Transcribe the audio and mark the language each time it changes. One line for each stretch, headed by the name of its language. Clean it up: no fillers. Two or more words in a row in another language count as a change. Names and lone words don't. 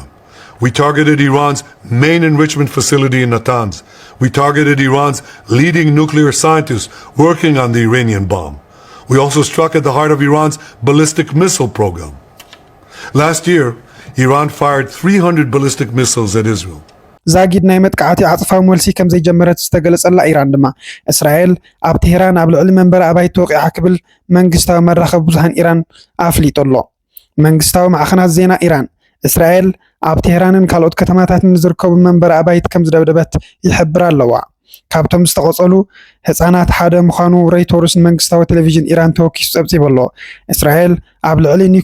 English: We targeted Iran's main enrichment facility in Natanz. We targeted Iran's leading nuclear scientists working on the Iranian bomb. We also struck at the heart of Iran's ballistic missile program. Last year, Iran fired 300 ballistic missiles at Israel.
Tigrinya: ዛጊድ ናይ መጥቃዕቲ ዓጽፋዊ መልሲ ከም ዘይጀመረት ዝተገለጸላ ኢራን ድማ እስራኤል ኣብ ቴህራን ኣብ ልዕሊ መንበሪ ኣባይቲ ወቂዓ ክብል መንግስታዊ መራኸቢ ብዙሃን ኢራን ኣፍሊጦሎ። መንግስታዊ ማዕኸናት ዜና ኢራን እስራኤል ኣብ ቴህራንን ካልኦት ከተማታትን ዝርከቡ መንበሪ ኣባይት ከም ዝደብደበት ይሕብር ኣለዋ። ካብቶም ዝተቆጸሉ ህፃናት ሓደ ምዃኑ ሬይተርስ መንግስታዊ ቴሌቪዥን ኢራን ተወኪሱ ጸብጺቡ ኣሎ። እስራኤል ኣብ ልዕሊ